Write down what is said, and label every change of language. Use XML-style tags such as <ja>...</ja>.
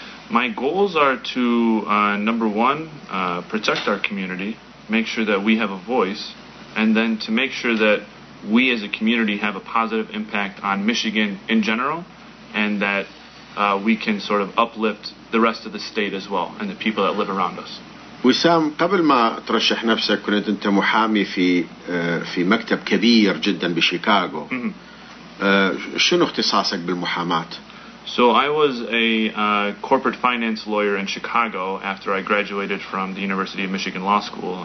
<en>My goals are to, number one, protect our community, make sure that we have a voice, and then to make sure that we as a community have a positive impact on Michigan in general, and that we can sort of uplift the rest of the state as well, and the people that live around us.</en> <ar>وسام، قبل ما ترشح نفسك كنت أنت محامي في مكتب كبير جدا بشيكاغو. شنو اختصاصك بالمحاماة؟</ar> <en>So I was a corporate finance lawyer in Chicago after I graduated from the University of Michigan Law School.</en>